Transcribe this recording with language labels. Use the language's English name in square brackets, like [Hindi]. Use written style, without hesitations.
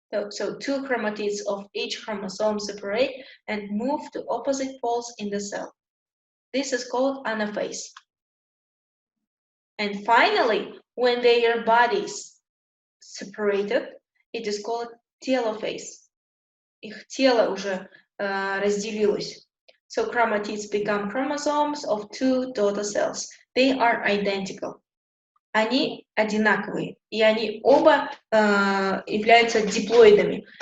[English] So 2 chromatids of each chromosome separate and move to opposite poles in the cell. This is called anaphase. And finally, when their bodies separated, it is called telophase. [Russian] Их тело уже разделилось. [English] So chromatids become chromosomes of 2 daughter cells. They are identical. [Russian] Они одинаковые, и они оба являются диплоидами.